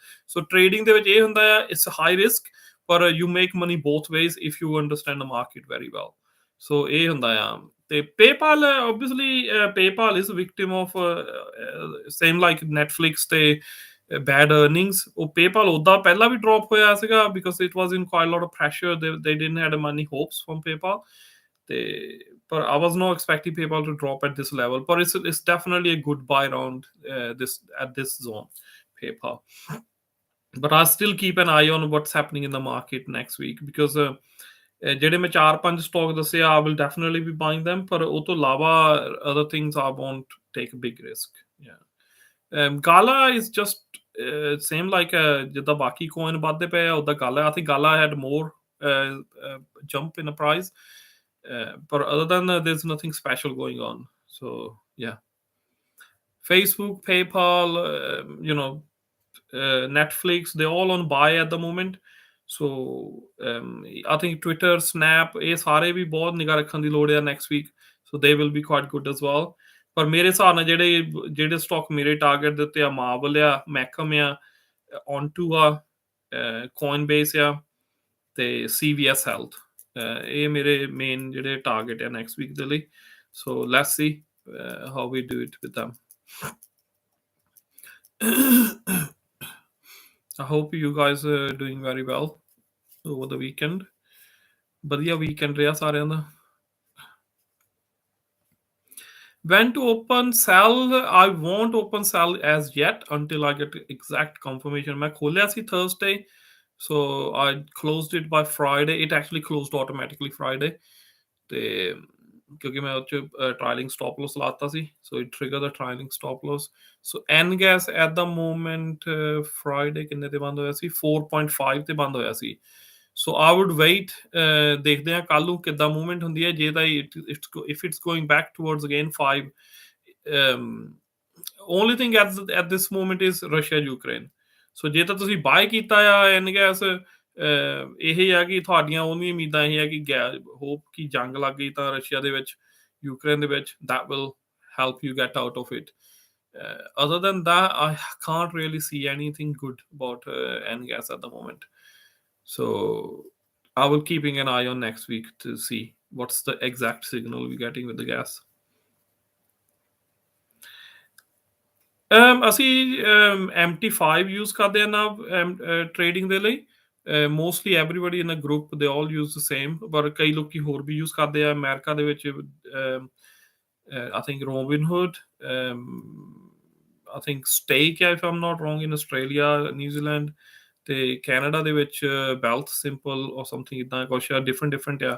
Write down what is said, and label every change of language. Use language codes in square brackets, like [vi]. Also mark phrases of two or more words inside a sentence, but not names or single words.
[pa] ਸੋ ਟ੍ਰੇਡਿੰਗ ਦੇ ਵਿੱਚ ਇਹ ਹੁੰਦਾ ਆ, [en] It's high risk, ਪਰ you make money both ways if you understand the market very well. [pa] ਸੋ ਇਹ ਹੁੰਦਾ ਆ। ਤੇ [en] PayPal obviously PayPal is victim of same like Netflix ਤੇ bad earnings. [pa] ਉਹ PayPal ਉਦਾਂ ਪਹਿਲਾਂ ਵੀ ਡ੍ਰੌਪ ਹੋਇਆ ਸੀਗਾ [en] because it was in quite a lot of pressure. They didn't had many hopes from PayPal. [pa] ਤੇ ਪਰ [en] I was not expecting PayPal to drop at this level. But it's definitely a good buy round at this zone, PayPal. But I still keep an eye on what's happening in the market next week, because [pa] ਜਿਹੜੇ ਮੈਂ 4-5 ਸਟਾਕ ਦੱਸੇ [en] I will definitely be buying them. [pa] ਪਰ ਉਹ ਤੋਂ ਇਲਾਵਾ [en] other things I won't take a big risk. Yeah. Gala is just same like [pa] ਜਿੱਦਾਂ ਬਾਕੀ ਕੋਇਨ ਵੱਧਦੇ ਪਏ ਆ ਉਦਾਂ [en] Gala, I think Gala had more jump in the price, but other than that there's nothing special going on. So yeah, Facebook, PayPal, Netflix, they're all on buy at the moment. So I think Twitter, Snap, [pa] ਇਹ ਸਾਰੇ ਵੀ ਬਹੁਤ ਨਿਗਾਹ ਰੱਖਣ ਦੀ ਲੋੜ ਆ [en] next week. So they will be quite good as well. [pa] ਪਰ ਮੇਰੇ ਹਿਸਾਬ ਨਾਲ ਜਿਹੜੇ ਸਟਾਕ ਮੇਰੇ ਟਾਰਗੇਟ ਦੇ ਉੱਤੇ ਆ, ਮਾਰਵਲ ਆ, ਮੈਕਮ ਆ, ਔਨਟੂ ਆ, ਕੋਇਨਬੇਸ ਆ, ਤੇ CVS ਹੈਲਥ, ਇਹ ਮੇਰੇ ਮੇਨ ਜਿਹੜੇ ਟਾਰਗੇਟ ਆ [en] next week [pa] ਦੇ ਲਈ। [en] So let's see how we do it with them. I hope you guys are doing very well over the weekend. [pa] ਵਧੀਆ ਵੀਕਐਂਡ ਰਿਹਾ ਸਾਰਿਆਂ ਦਾ। [en] When to open sell? I won't open sell as yet until I get exact confirmation. [pa] ਮੈਂ ਖੋਲ੍ਹਿਆ ਸੀ Thursday, [en] so I closed it by Friday. It actually closed automatically Friday. [pa] ਤੇ ਕਿਉਂਕਿ ਮੈਂ ਉਹ 'ਚ [en] trailing stop loss [pa] ਲਾਤਾ ਸੀ, [en] so it triggered the trailing stop loss. So Ngas at the moment Friday [pa] ਕਿੰਨੇ ਤੇ ਬੰਦ ਹੋਇਆ ਸੀ? 4.5 ਤੇ ਬੰਦ ਹੋਇਆ ਸੀ। [en] So I would wait. [pa] ਦੇਖਦੇ ਹਾਂ ਕੱਲ ਨੂੰ ਕਿੱਦਾਂ ਮੂਵਮੈਂਟ ਹੁੰਦੀ ਹੈ। ਜੇ ਤਾਂ [en] if it's going back towards again 5, only thing at this moment is Russia Ukraine. [pa] So ਜੇ ਤਾਂ ਤੁਸੀਂ ਬਾਏ ਕੀਤਾ ਆ Ngas, ਇਹ ਆ ਕਿ ਤੁਹਾਡੀਆਂ ਉਹਨੀਆਂ ਉਮੀਦਾਂ ਇਹ ਆ ਕਿ ਹੋਪ ਕਿ ਜੰਗ ਲੱਗ ਗਈ ਤਾਂ ਰਸ਼ੀਆ ਦੇ ਵਿੱਚ, ਯੂਕਰੇਨ ਦੇ ਵਿੱਚ, [en] that will help you get out of it. Other than that, I can't really see anything good about Ngas at the moment. So I will keeping an eye on next week to see what's the exact signal we're getting with the gas. [pa] ਅਸੀਂ MT5 ਯੂਜ਼ ਕਰਦੇ ਹਾਂ ਨਾ ਟ੍ਰੇਡਿੰਗ ਦੇ ਲਈ। [en] Mostly everybody in a group they all use the same, [pa] ਪਰ ਕਈ ਲੋਕੀ ਹੋਰ ਵੀ ਯੂਜ਼ ਕਰਦੇ ਆ ਅਮਰੀਕਾ ਦੇ ਵਿੱਚ। [en] I think Robinhood, I think Stake is if I'm not wrong in ਆਸਟ੍ਰੇਲੀਆ, ਨਿਊਜ਼ੀਲੈਂਡ, [pa] ਤੇ ਕੈਨੇਡਾ ਦੇ ਵਿੱਚ [en] Wealthsimple or something [pa] ਇੱਦਾਂ ਕੁਛ ਆ, [en] different different ਆ।